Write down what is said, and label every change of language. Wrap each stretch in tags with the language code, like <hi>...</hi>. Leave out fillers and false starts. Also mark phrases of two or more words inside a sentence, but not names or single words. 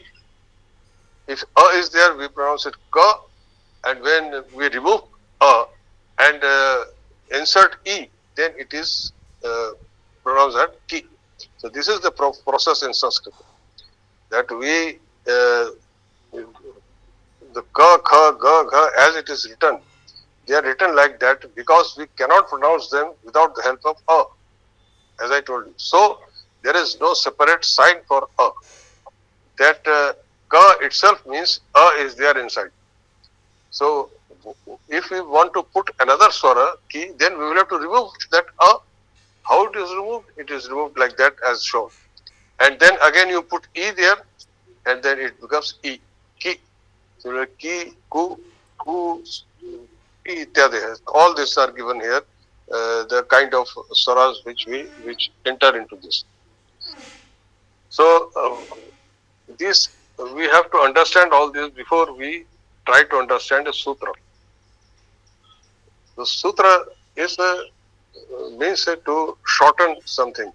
<en>If a is there, we pronounce it ka, and when we remove a and insert e, then it is pronounced as ki. So this is the process in Sanskrit, that we the ka, kha, ga, gha, as it is written, they are written like that because we cannot pronounce them without the help of a, as I told you. So there is no separate sign for a. That ka itself means a is there inside. So if we want to put another swara ki, then we will have to remove that a. How it is removed? It is removed like that as shown. And then again you put e there, and then it becomes e, ki. So ki, ku, ku, ki, ityadi. All these are given here. The kind of swaras which enter into this. So this we have to understand all this before we try to understand a sutra. The sutra is means to shorten something.</en>